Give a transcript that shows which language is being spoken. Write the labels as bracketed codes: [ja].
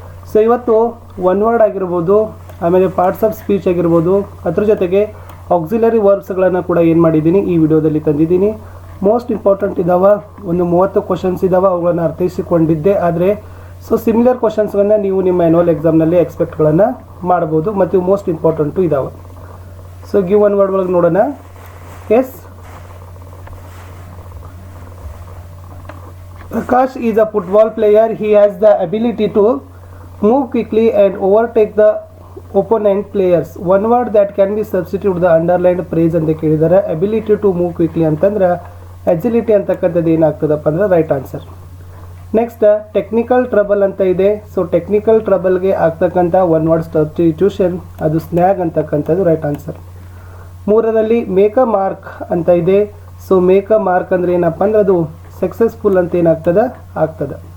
[kn] So ಇವತ್ತು one word ಆಗಿರ್ಬೋದು, ಆಮೇಲೆ ಪಾರ್ಟ್ಸ್ ಆಫ್ ಸ್ಪೀಚ್ ಆಗಿರ್ಬೋದು, ಅದ್ರ ಜೊತೆಗೆ ಆಕ್ಸಿಲರಿ ವರ್ಬ್ಸ್ಗಳನ್ನು ಕೂಡ ಏನು ಮಾಡಿದ್ದೀನಿ ಈ ವಿಡಿಯೋದಲ್ಲಿ ತಂದಿದ್ದೀನಿ. ಮೋಸ್ಟ್ ಇಂಪಾರ್ಟೆಂಟ್ ಇದ್ದಾವೆ, ಒಂದು 30 ಕ್ವಶನ್ಸ್ ಇದ್ದಾವೆ, ಅವುಗಳನ್ನು ಅರ್ಥೈಸಿಕೊಂಡಿದ್ದೆ. ಆದರೆ ಸೊ ಸಿಮಿಲರ್ ಕ್ವಶನ್ಸ್ಗಳನ್ನು ನೀವು ನಿಮ್ಮ ಆ್ಯನ್ಯುವಲ್ ಎಕ್ಸಾಮ್ನಲ್ಲಿ ಎಕ್ಸ್ಪೆಕ್ಟ್ಗಳನ್ನು ಮಾಡ್ಬೋದು ಮತ್ತು ಮೋಸ್ಟ್ ಇಂಪಾರ್ಟೆಂಟು ಇದ್ದಾವೆ. ಸೊ ಗಿವ್ ಒನ್ ವರ್ಡ್ ಒಳಗೆ ನೋಡೋಣ. [en] Yes, Prakash is a football player. He has the ability to move quickly and overtake the opponent players. One word that can be substituted the underlined phrase [kn] ಅಂತ ಕೇಳಿದ್ದಾರೆ. [en] Ability to move quickly [kn] ಅಂತಂದ್ರೆ [en] agility [kn] ಅಂತಕ್ಕಂಥದ್ದು ಏನಾಗ್ತದಪ್ಪ ಅಂದ್ರೆ [en] Right answer. [kn] Next technical trouble ಅಂತ ಇದೆ. So technical ಟ್ರಬಲ್ಗೆ ಆಗ್ತಕ್ಕಂಥ one word substitution ಅದು ಸ್ನ್ಯಾಗ್ ಅಂತಕ್ಕಂಥದ್ದು right answer. 3ರಲ್ಲಿ make a mark ಅಂತ ಇದೆ. ಸೊ ಮೇಕ್ ಅ ಮಾರ್ಕ್ ಅಂದರೆ ಏನಪ್ಪ ಅಂದ್ರೆ ಅದು ಸಕ್ಸಸ್ಫುಲ್ ಅಂತ ಏನಾಗ್ತದೆ ಆಗ್ತದೆ.